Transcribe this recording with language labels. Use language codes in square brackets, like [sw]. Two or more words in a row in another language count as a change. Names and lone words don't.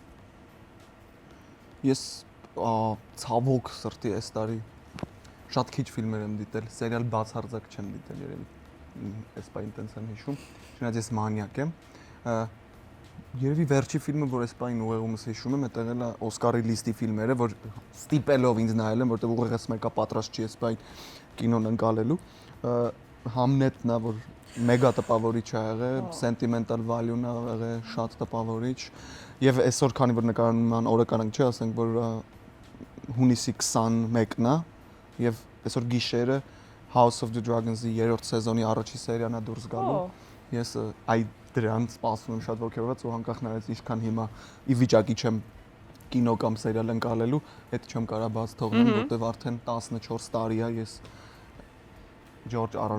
[hy] Ես ցավոք սրտի այս տարի շատ քիչ ֆիլմեր եմ դիտել, սերիալ բացարձակ չեմ դիտել երևի։ Այս բան տենց եմ հիշում, չնայած ես մանյակ եմ։ Երևի վերջի ֆիլմը, որ այս բանին ուղեղումս հիշում եմ, դա եղել է Օսկարի լիստի ֆիլմերը, որ ստիպելով ինձ նայել եմ, որտեղ ուղեղս մեկը պատրաստ չի այս բան կինոն ընկալելու։ Համնետն է, որ մեգա տպավորիչ ա եղել, [en] sentimental value- [hy] ն ա եղել, շատ տպավորիչ։ Եվ այսօր քանի որ նկարահանման օրը կանանք չի, ասենք որ հունիսի 21-ն է, եւ այսօր գիշերը House of the Dragons-ի 3-րդ սեզոնի առաջի սերիան է դուրս գալու։ Ես այդ դրան սպասում եմ շատ ողջորված ու անկախ նայած ինչքան հիմա ի վիճակի չեմ կինո կամ սերիալ ընկալելու, այդ չեմ կարա բաց թողնեմ, որտեվ արդեն 14 տարի է ես Ջորջ R.R.